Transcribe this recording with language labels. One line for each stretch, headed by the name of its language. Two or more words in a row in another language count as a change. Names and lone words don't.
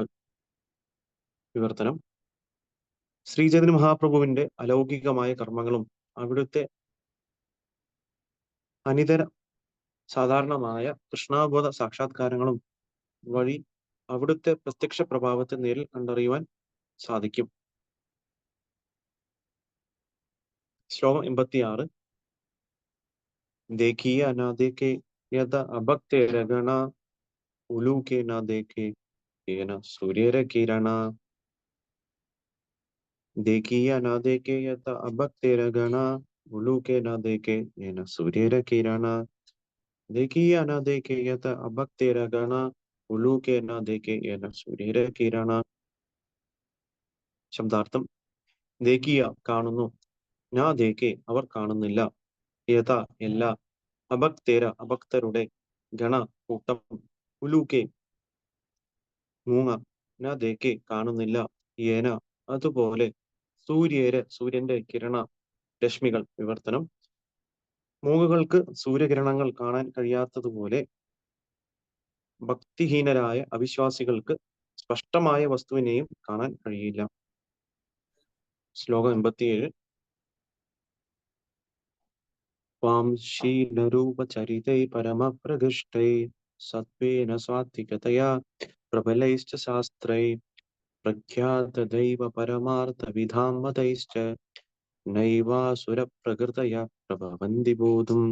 Malayalam: വിവർത്തനം: ശ്രീചൈതന്യ മഹാപ്രഭുവിന്റെ അലൗകികമായ കർമ്മങ്ങളും അവിടുത്തെ അനിതര സാധാരണമായ കൃഷ്ണാബോധ സാക്ഷാത്കാരങ്ങളും വഴി അവിടുത്തെ പ്രത്യക്ഷ പ്രഭാവത്തെ നേരിൽ കണ്ടറിയുവാൻ സാധിക്കും. ശ്ലോകം 86.
Bangla: দেখিয়া না দেখে যত অভক্তের গণ উলূকে না দেখে যেন সূর্যের কিরণ. দেখিয়া না দেখে যত অভক্তের গণ উলূকে না দেখে যেন সূর্যের কিরণ. দেখিয়া না দেখে যত অভক্তের গণ উলূকে না দেখে যেন সূর্যের কিরণ.
Malayalam: ശബ്ദാർത്ഥം: ദേക്കിയ കാണുന്നു,
Bangla: না দেখে
Malayalam: അവർ കാണുന്നില്ല, യഥ എല്ലാ, അഭക്തരുടെ, ഗണ കൂട്ടം, ഉലൂക്കെ മൂങ്ങ,
Bangla: না দেখে
Malayalam: കാണുന്നില്ല, യേന അതുപോലെ, സൂര്യന്റെ കിരണ രശ്മികൾ. വിവർത്തനം: മൂങ്ങകൾക്ക് സൂര്യകിരണങ്ങൾ കാണാൻ കഴിയാത്തതുപോലെ ഭക്തിഹീനരായ അവിശ്വാസികൾക്ക് സ്പഷ്ടമായ വസ്തുവിനെയും കാണാൻ കഴിയില്ല. ശ്ലോകം 87.
Sanskrit: त्वां शीलरूपचरितै परमप्रकृष्टै सत्त्वेन सात्विकतया प्रबलैश्च शास्त्रै प्रख्यातदैव परमार्थविधां मतैश्च नैवासुरप्रकृतया प्रभवन्ति बोधुम्.